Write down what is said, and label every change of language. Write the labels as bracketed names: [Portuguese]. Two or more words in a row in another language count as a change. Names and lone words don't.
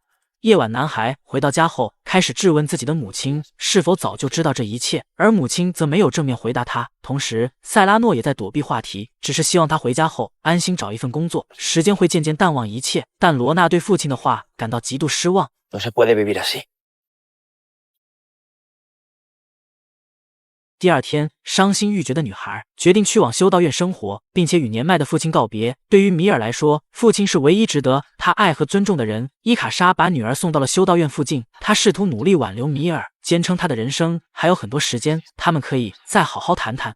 [Chinese] 夜晚，男孩回到家后，开始质问自己的母亲是否早就知道这一切，而母亲则没有正面回答他。同时，塞拉诺也在躲避话题，只是希望他回家后安心找一份工作，时间会渐渐淡忘一切。但罗娜对父亲的话感到极度失望。 [Spanish] No se puede vivir así. [Chinese] 第二天，伤心欲绝的女孩决定去往修道院生活，并且与年迈的父亲告别。对于米尔来说，父亲是唯一值得他爱和尊重的人。伊卡莎把女儿送到了修道院附近，她试图努力挽留米尔，坚称他的人生还有很多时间，他们可以再好好谈谈。